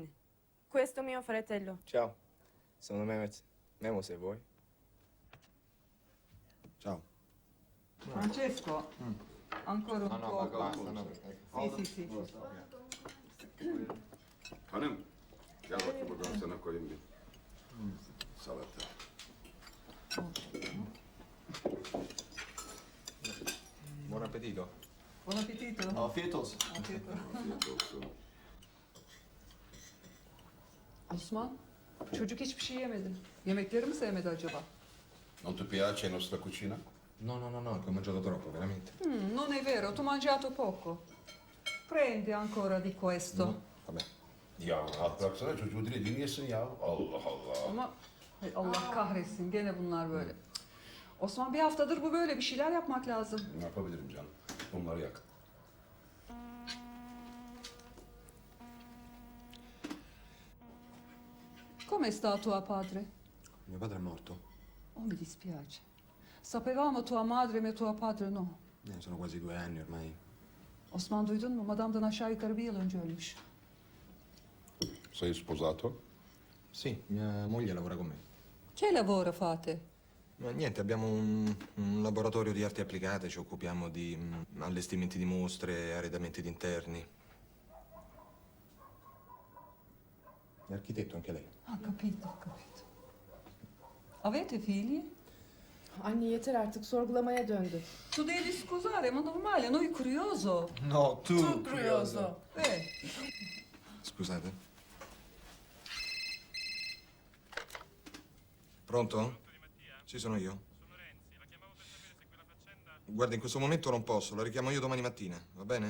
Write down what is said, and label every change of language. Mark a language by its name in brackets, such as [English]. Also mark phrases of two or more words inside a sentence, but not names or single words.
[Italian] Questo mio fratello. Ciao, sono Mehmet. Memo se vuoi. Ciao. Francesco, ancora un po'. basta, no. Sì. [Turkish] Hanım, gel bakayım buradan sana koyayım bir. Salata. [Italian] Buon appetito. Buon appetito. [Turkish] Afiyet olsun. Afiyet olsun. Osman, çocuk hiçbir şey yemedi. Yemekleri mi sevmedi acaba? [Italian] Non ti piace la nostra cucina? No, ho mangiato troppo, veramente. Non è vero, tu hai mangiato poco. Prendi ancora di questo. No, vabbè. [Turkish] Ya rahat bıraksana çocuğu dile dinleyesin ya. Allah Allah. Ama hay Allah kahretsin gene bunlar böyle. Osman bir haftadır bu böyle bir şeyler yapmak lazım. Ne yapabilirim canım? Bunları yak. [Italian] Come sta tua padre? Mio padre è morto. Oh, mi dispiace. Sapevamo tua madre ma tuo padre no. Sono quasi 2 anni ormai. [Turkish] Osman duydun mu? Madamdan aşağı yukarı bir yıl önce ölmüş. [Italian] Sei sposato? Sì, mia moglie lavora con me. Che lavoro fate? Ma niente, abbiamo un laboratorio di arti applicate, ci occupiamo di allestimenti di mostre, arredamenti di interni. È architetto anche lei. Ha capito. Avete figli? [Turkish] Anne yeter artık sorgulamaya döndü. [Italian] Tu devi scusare, ma normale, noi curioso. No, Tu curioso. Scusate. Pronto? Sì, sono io. Guarda, in questo momento non posso, la richiamo io domani mattina, va bene?